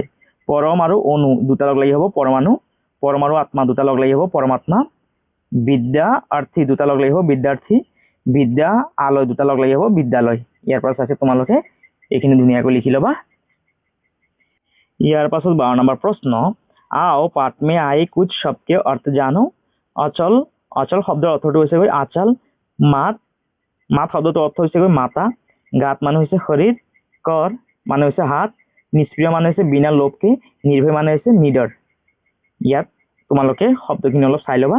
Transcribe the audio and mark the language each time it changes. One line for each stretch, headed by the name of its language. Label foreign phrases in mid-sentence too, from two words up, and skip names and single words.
Assamese: পৰম আৰু অণু দুটা লগ লাগি হ'ব পৰমাণু। পৰম আৰু আত্মা দুটা লগ লাগি হ'ব পৰমাত্মা। বিদ্যা অৰ্থী দুটা লগ লাগি হ'ব বিদ্যাৰ্থী। বিদ্যা আলয় দুটা লগ লাগি হ'ব বিদ্যালয়। ইয়াৰ পৰা চাইছে তোমালোকে এইখিনি ধুনীয়াকৈ লিখি ল'বা। ইয়াৰ পাছত 12 নম্বৰ প্ৰশ্ন,
Hindi: आओ पाठ में आए कुछ शब्द के अर्थ जानो।
Assamese: অচল, অচল শব্দৰ অৰ্থটো হৈছে গৈ আঁচল। মাত, মাত শব্দটোৰ অৰ্থ হৈছে গৈ মাতা। গাত মানে হৈছে শৰীৰ। কৰ মানে হৈছে হাত। নিষ্ক্ৰিয় মানে হৈছে বিনা লোভকে। নিৰ্ভয় মানে হৈছে নিডৰ। ইয়াত তোমালোকে শব্দখিনি অলপ চাই ল'বা।